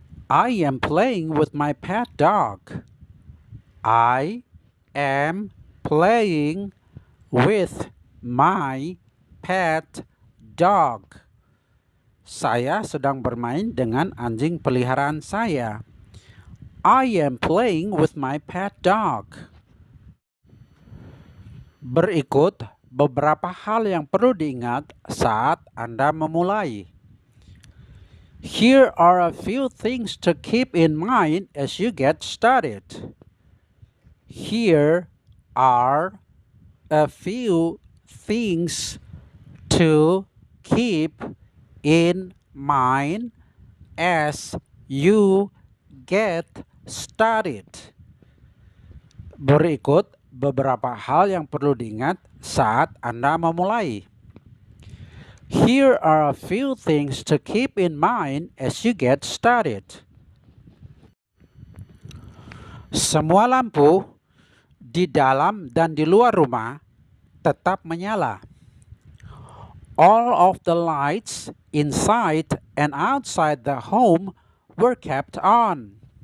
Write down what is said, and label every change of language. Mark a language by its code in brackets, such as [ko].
[en] I am playing with my pet dog. I am playing with my pet dog. [id] Saya sedang bermain dengan anjing peliharaan saya. [en] I am playing with my pet dog. [id] Berikut beberapa hal yang perlu diingat saat Anda memulai. [en] Here are a few things to keep in mind as you get started. Here are a few things to keep in mind as you get started. [id] Berikut beberapa hal yang perlu diingat saat Anda memulai. [en] Here are a few things to keep in mind as you get started. [id] Semua lampu di dalam dan di luar rumah tetap menyala. [en] All of the lights inside and outside the home were kept on.